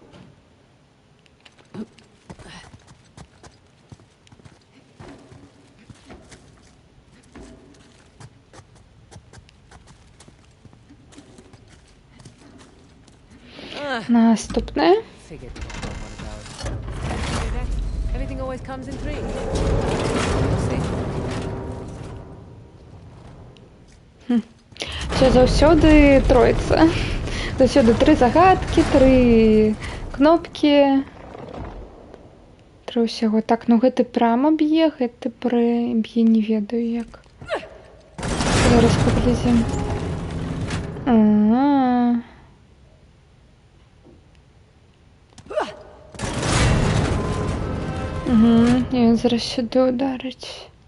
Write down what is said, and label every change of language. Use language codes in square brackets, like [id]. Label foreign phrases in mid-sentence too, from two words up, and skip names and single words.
[uk] Наступне. [en] Figured you don't want to go. Everything always comes in threes. We'll see. [be] Це заўсёды троіца. Заўсёды 3 загадкі, 3 кнопкі. 3 ўсяго. Так, ну гэты прама б'е, гэты б'е, не ведаю як. Зараз паглядзім. [uk] І він зараз сюди ударить.